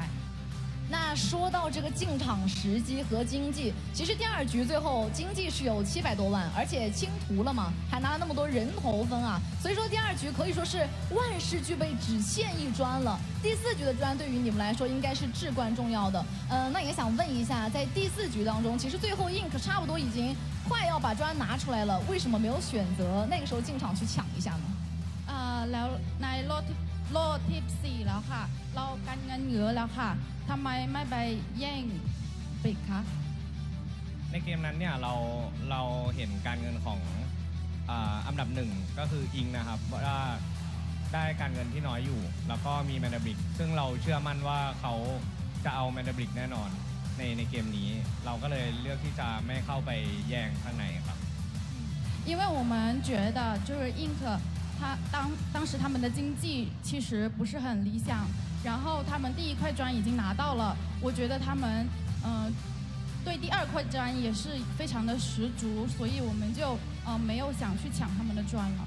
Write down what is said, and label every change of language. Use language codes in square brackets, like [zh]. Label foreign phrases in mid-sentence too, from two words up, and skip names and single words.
[zh] 那说到这个进场时机和经济，其实第2局最后经济是有700多万，而且清图了嘛，还拿了那么多人头分啊，所以说第2局可以说是万事俱备，只欠1砖了。第4局的砖对于你们来说应该是至关重要的。那也想问一下，在第4局当中，其实最后 INC 差不多已经快要把砖拿出来了，为什么没有选择那个时候进场去抢一下呢？ [th] แล้วในโลดที่4แล้วค่ะเรากันเงินเหลือแล้วค่ะทำไมไม่ไปแย่งปิกคะ ในเกมนั้นเนี่ยเราเห็นการเงินของอันดับ1ก็คืออิงนะครับว่าได้การเงินที่น้อยอยู่แล้วก็มี MandelBrick ซึ่งเราเชื่อมั่นว่าเขาจะเอา MandelBrick แน่นอนในเกมนี้เราก็เลยเลือกที่จะไม่เข้าไปแย่งข้างในครับ [zh] 因为我们觉得就是 INC 当时他们的经济其实不是很理想，然后他们第1块砖已经拿到了，我觉得他们对第2块砖也是非常的十足，所以我们就没有想去抢他们的砖了。